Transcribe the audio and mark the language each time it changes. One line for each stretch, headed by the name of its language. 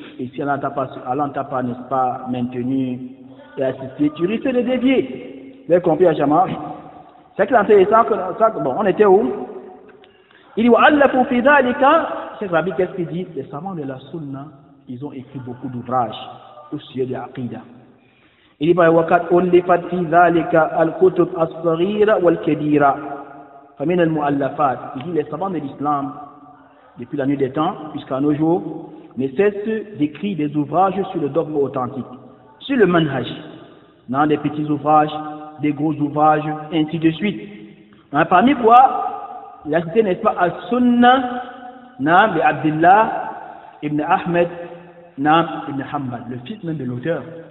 French: Et si Allah ne t'a pas, n'est-ce pas, maintenu et assisté, tu risques de dévier. Vous avez compris, Ajama? C'est que l'intéressant, bon, on était où? Il dit,
Arabic: wa'allafu fi dhalika,
French: Cheikh Rabi, qu'est-ce qu'il dit? Les savants de la Sunna, ils ont écrit beaucoup d'ouvrages au sujet de l'Aqida. Il dit,
Arabic: وَقَدْ أُلِّفَتْ فِي ذَلِكَ الْكُتُبْ الصَّغِيرَ وَالْكَبِيرَ فَمِنَ الْمُؤَلَّفَاتِ.
French: Il dit, les savants de l'islam, depuis la nuit des temps, jusqu'à nos jours, ne cessent d'écrire des ouvrages sur le dogme authentique, sur le manhaj, dans des petits ouvrages, des gros ouvrages, ainsi de suite. Parmi quoi, il a cité, n'est-ce pas, As-Sunnah, de Abdullah ibn Ahmed, ibn Hanbal, le fils même de l'auteur.